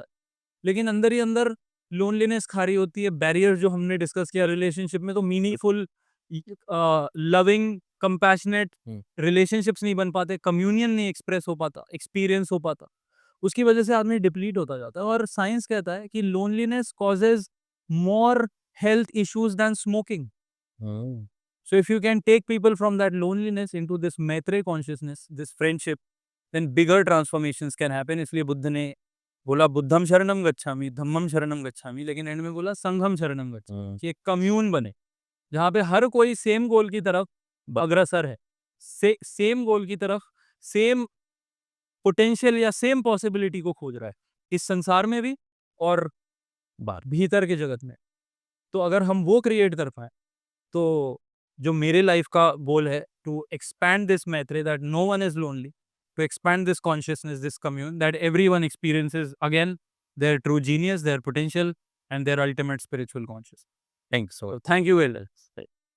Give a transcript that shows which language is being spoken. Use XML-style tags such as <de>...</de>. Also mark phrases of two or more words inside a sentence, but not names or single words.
<hi>लेकिन अंदर ही अंदर लोनलीनेस खा रही होती है, बैरियर जो हमने डिस्कस किया रिलेशनशिप में, तो</hi> <en>meaningful loving, compassionate हुँ,</en> <hi>रिलेशनशिप्स नहीं बन पाते, कम्युनियन नहीं एक्सप्रेस हो पाता, एक्सपीरियंस हो पाता। उसकी वजह से आदमी डिप्लीट होता जाता है और साइंस कहता है कि</hi> <en>loneliness causes more health issues than smoking. हुँ। So if you can take people from that loneliness into this Maitreya consciousness, this friendship, then bigger transformations can happen.</en> <hi>इसलिए बुद्ध ने बोला</hi> <pi>बुद्धम शरणम गच्छामि, धम्मम शरणम गच्छामि,</pi> <hi>लेकिन एंड में बोला</hi> <pi>संघम शरणम गच्छामि,</pi> <hi>कि एक कम्यून बने जहाँ पे हर कोई</hi> <en>same goal</en> <hi>की तरफ अग्रसर है,</hi> <en>same goal</en> <hi>की तरफ,</hi> <en>same potential</en> <hi>या</hi> <en>same possibility</en> <hi>को खोज रहा है, इस संसार में भी और भीतर के जगत में। तो अगर हम वो क्रिएट कर पाए, तो जो मेरे लाइफ का गोल है,</hi> <en>to expand this Maitreya that no one is lonely, to expand this consciousness, this commune, that everyone experiences again their true genius, their potential, and their ultimate spiritual consciousness. Thanks so much. So thank you, Elders.</en>